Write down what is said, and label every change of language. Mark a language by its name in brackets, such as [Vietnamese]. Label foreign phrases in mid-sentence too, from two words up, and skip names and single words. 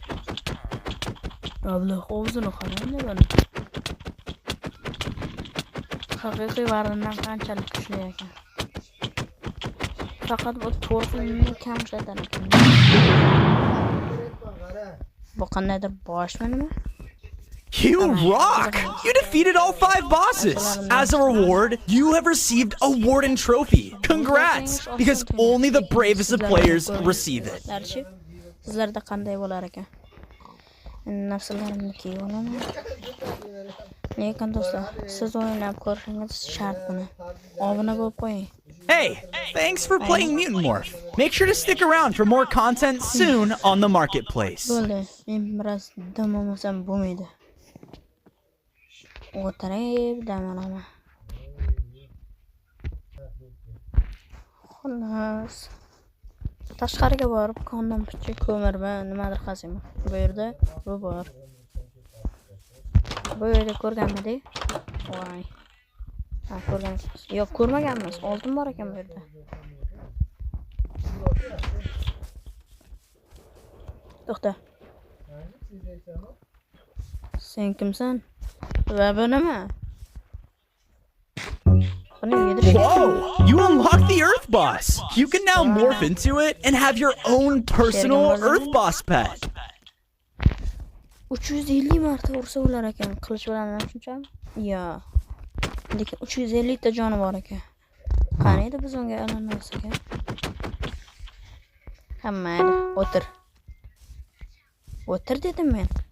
[Uzbek] Abloq o'zini qarang buni. Haqiqiy varindan qanchalik kuchli ekan. Faqat bu to'rqinni kam ishlatar ekan. Bu qandaydir boshmi nima? [English] You rock! You defeated all 5 bosses! As a reward, you have received a Warden Trophy. Congrats! Because only the bravest of players receive it. [Uzbek] Sizlarda qanday bo'lar ekan? Narsalarimni kiyib olaman. Lekin do'stlar, siz o'ynab ko'rishingiz shart buni. Obuna bo'lib qo'ying. [English] Hey, thanks for playing Mutant Morph. Make sure to stick around for more content soon on the marketplace. [Uzbek] Bo'ldi. Men biroz dam olmasam bo'lmaydi. O'tirib dam olaman. Xullas. Tashqariga borib, kondom picha ko'mirma, nimadir qaziyman. Bu yerda bu bor. Bu yerda ko'rganmiding? Voy. Ha, ko'rgansiz. Yo'q, ko'rmaganmiz. Oltin bor ekan bu yerda. To'xta. Sen kimsan? Va bu nima? [English] Whoa! You unlocked the Earth Boss! You can now morph into it and have your own personal Earth Boss pet. [Uzbek] 350 marta ursa ular ekan. Qilich bilan ham shunchami? Yo. Lekin 350 ta joni bor ekan. Qani edi biz unga alanmasak ekan. Hammaydi, o'tir. O'tir dedim men.